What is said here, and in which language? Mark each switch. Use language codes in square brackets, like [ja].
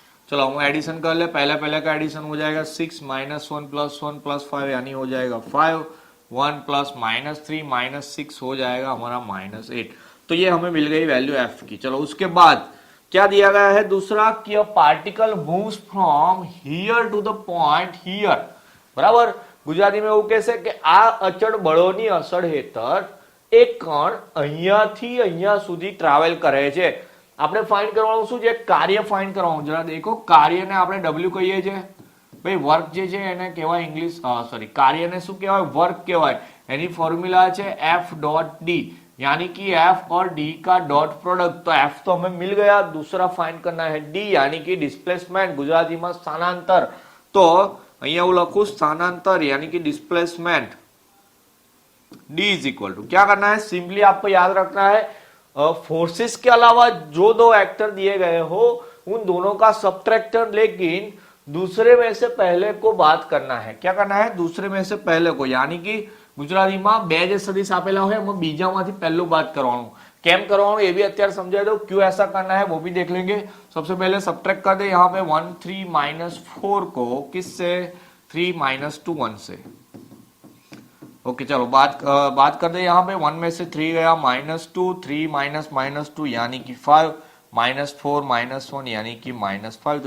[hi] चलो हम एडिशन कर ले, पहले का एडिशन हो जाएगा 6 माइनस 1 प्लस 5 यानी हो जाएगा 5, 1 प्लस माइनस 3 माइनस 6 हो जाएगा हमारा माइनस 8। तो ये हमें मिल गई वैल्यू F की। चलो उसके बाद क्या दिया गया है दूसरा, कि [en] a particle moves from here to the point here, [hi] बराबर। गुजराती में [gu] એવું કહેશે કે આ અચળ બળોની અસર હેઠળ એક કણ અહીંયાથી અહીંયા સુધી ટ્રાવેલ કરે છે। આપણે ફાઇન્ડ કરવાનું શું છે, કાર્ય ફાઇન્ડ કરવાનું। જરા દેખો, કાર્યને આપણે W કહીએ છીએ ભાઈ, વર્ક જે છે એને કહેવાય ઇંગ્લિશ સોરી કાર્યને શું કહેવાય, વર્ક કહેવાય। એની ફોર્મ્યુલા છે [hi] F डॉट D, यानी कि F और D का डॉट प्रोडक्ट। तो F तो हमें मिल गया, दूसरा फाइंड करना है D यानी कि डिस्प्लेसमेंट, गुजराती में स्थानांतर। [gu] तो અહીંયા હું લખું स्थानांतर [hi] यानी कि displacement. D is equal to क्या करना है, सिंपली आपको याद रखना है फोर्सेस के अलावा जो दो वेक्टर दिए गए हो उन दोनों का सबट्रैक्टर, लेकिन दूसरे में से पहले को बात करना है। क्या करना है, दूसरे में से पहले को, यानी कि [gu] ગુજરાતીમાં બે જે સદિશ આપેલા હોય એમાં બીજામાંથી પહેલું બાદ કરવાનું। કેમ કરવાનું એ બી અત્યારે સમજાવી દઉં, [hi] क्यों ऐसा करना है वो भी देख लेंगे। सबसे पहले सब्ट्रैक्ट कर दे यहाँ पे 1 3 माइनस 4 को किससे, 3 माइनस 2 1 से। ओके चलो बात कर दे यहाँ पे 1 में से 3 गया माइनस 2, 3 माइनस माइनस 2 यानी कि 5, माइनस 4 माइनस 1 यानी कि माइनस 5।